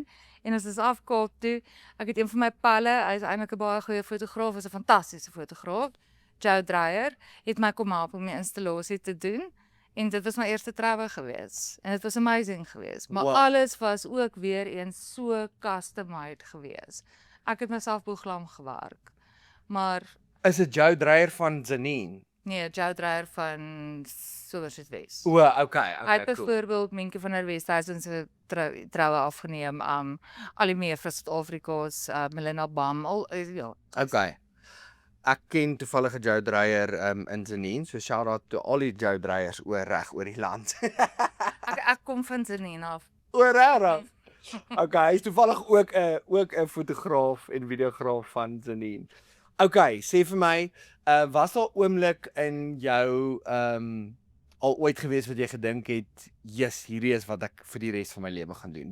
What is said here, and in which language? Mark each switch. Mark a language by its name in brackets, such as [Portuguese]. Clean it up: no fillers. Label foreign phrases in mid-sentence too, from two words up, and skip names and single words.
[Afrikaans] En ons is af Kaap toe. Ek het een van my palle, hy is eintlik 'n baie goeie fotograaf, is 'n fantastiese fotograaf. Joe Dreyer het my kom help om die installasie te doen. En dit was my eerste troue gewees. En dit was amazing gewees. Maar [English] Wow. [Afrikaans] alles was ook weer eens so custom-made gewees. Ek het myself boeglam gewerk. Maar Is dit Joe Dreyer van Zanine? Nee, Joe Dreyer van Somersetwes. O, okay, Hy het [English] cool. [Afrikaans] byvoorbeeld Minke van der Westhuizen se troue afgeneem, al die meer vir Suid-Afrika's, Melinda Bam, ja. Okay. Ek ken toevallige Joe Dreyer in Zenien, [English] so shout out to [Afrikaans] al die Joe Dreyers oor die land. Ek kom van Zenien af. Oor regtig. Okay, hy is toevallig ook 'n fotograaf en videograaf van Zenien. Okay, sê vir my, was daar oomblik in jou al ooit gewees wat jy gedink het, "Yes, hierdie is wat ek vir die res van my lewe gaan doen."